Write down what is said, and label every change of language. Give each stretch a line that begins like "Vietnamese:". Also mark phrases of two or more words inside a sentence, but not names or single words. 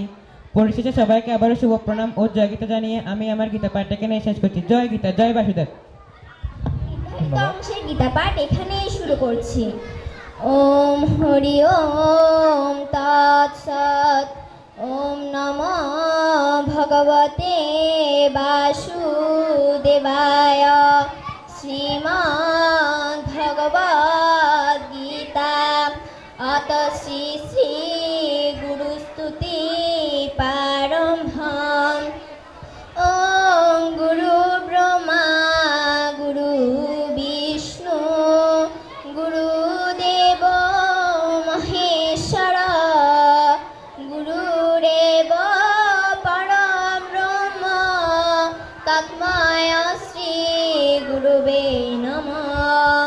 Bangla: পরিশেষে সবাইকে আবারও শুভ প্রণাম ও জয় গীতা জানিয়ে আমি আমার গীতা পাঠটাকে নিয়ে শেষ করছি। জয় গীতা, জয় বাসুদেব। অংশের গীতা পাঠ এখানেই শুরু করছি।
Sanskrit: ওম হরি ওম তৎসৎ। ওম নমো ভগবতে বাসুদেবায়। শ্রীমদ্ ভগবদ গীতা অত শ্রী শ্রী গুরুস্তুতি প্রারম্ভম। ওম গুরু ব্রহ্মা গুরু বিষ্ণু গুরুদেব মহেশ্বর গুরুরেব পরম ব্রহ্ম তস্মৈ শ্রী গুরুবে নমঃ।